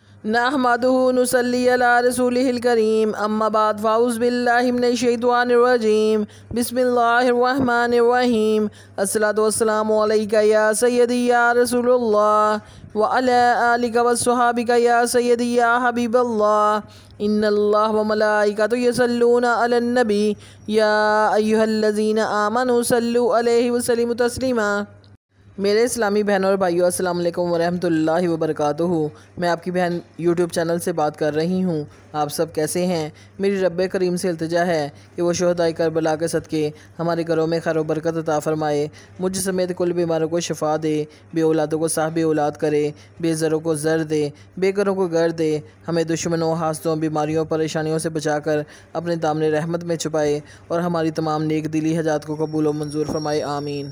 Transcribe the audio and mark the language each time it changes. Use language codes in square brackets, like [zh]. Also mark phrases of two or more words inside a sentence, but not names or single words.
[ar] نحمده ونصلي على رسوله الكريم أما بعد فأعوذ بالله من الشيطان الرجيم بسم الله الرحمن الرحيم الصلاة والسلام عليك يا سيدي يا رسول الله وعلى آلك وأصحابك يا سيدي يا حبيب الله إن الله وملائكته يصلون على النبي يا أيها الذين آمنوا صلوا عليه وسلموا تسليما. [ur] میرے اسلامی بہنوں اور بھائیوں, [ar] السلام عليكم ورحمة الله وبركاته. [ur] میں آپ کی بہن یوٹیوب چینل سے بات کر رہی ہوں. آپ سب کیسے ہیں? میری ربِ کریم سے التجا ہے کہ وہ شہدائے کربلا کے صدقے ہمارے گھروں میں خیر و برکت عطا فرمائے، مجھ سمیت کل بیماروں کو شفا دے، بے اولادوں کو صاحبِ اولاد کرے، بے زروں کو زر دے، بے گھروں کو گھر دے، ہمیں دشمنوں، حاسدوں، بیماریوں، پریشانیوں سے بچا کر اپنے دامنِ رحمت میں چھپائے اور ہماری تمام نیک دلی حاجات کو قبول و منظور فرمائے، آمین.